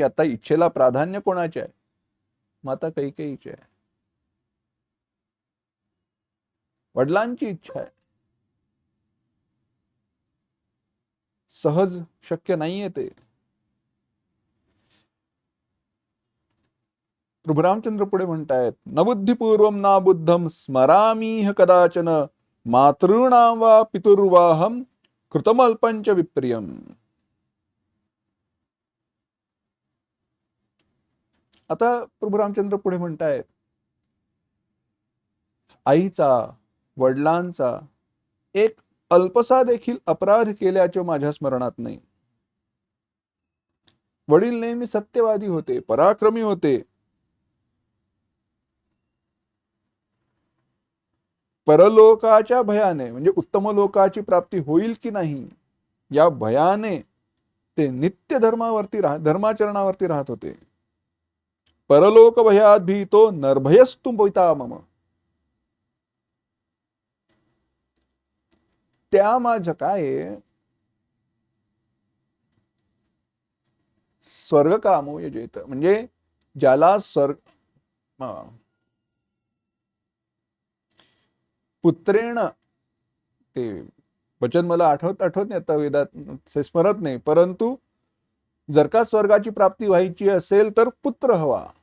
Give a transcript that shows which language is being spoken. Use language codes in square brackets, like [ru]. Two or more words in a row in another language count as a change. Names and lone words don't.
[mr] आता इच्छेला प्राधान्य कोणाचे आहे? माता कैकेयीची आहे, वडिलांची इच्छा आहे. सहज शक्य नाहीये ते. प्रभू रामचंद्र पुढे म्हणतायत, [sa] न बुद्धिपूर्वम ना बुद्धम स्मरामीह कदाचन मातॄणाम वा पितुर्वाहम कृतमल्पंच विप्रियम. [mr] आता प्रभू रामचंद्र पुढे म्हणतायत, आईचा, वडिलांचा एक अल्पसा देखील अपराध केल्याचे माझ्या स्मरणात नाही. वडील नेहमी सत्यवादी होते, पराक्रमी होते. परलोकाच्या भयाने, म्हणजे उत्तम लोकाची प्राप्ती होईल की नाही या भयाने ते नित्य धर्माचरणावरती राहत होते. [sa] परलोक भयात भीतो नरभयस्तु पिता मम. [mr] त्या माझं काय [sa] स्वर्ग कामो यजेत, [mr] म्हणजे ज्याला [sa] स्वर्ग पुत्रेण, [mr] ते वचन मला आठवत नाही आता, वेदात स्मरत नाही, परंतु जर का स्वर्गाची प्राप्ती व्हायची असेल तर पुत्र हवा.